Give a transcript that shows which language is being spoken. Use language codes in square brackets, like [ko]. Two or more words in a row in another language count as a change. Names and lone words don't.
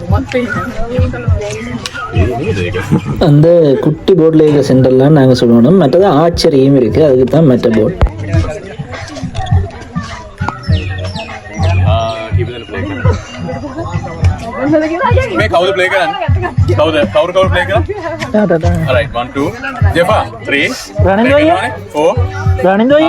[ta] அந்த குட்டி போர்டில் இருக்கிற சென்டர்லாம் நாங்கள் சொல்லணும். மற்றது ஆச்சரியம் இருக்குது, அதுக்கு தான் மற்ற போர்ட். [si] මේ කවුද ප්ලේ කරන්නේ? කවුද ප්ලේ කරන්නේ? [en] Alright, 1 2 Jeffa 3 Running away? 4 Running away?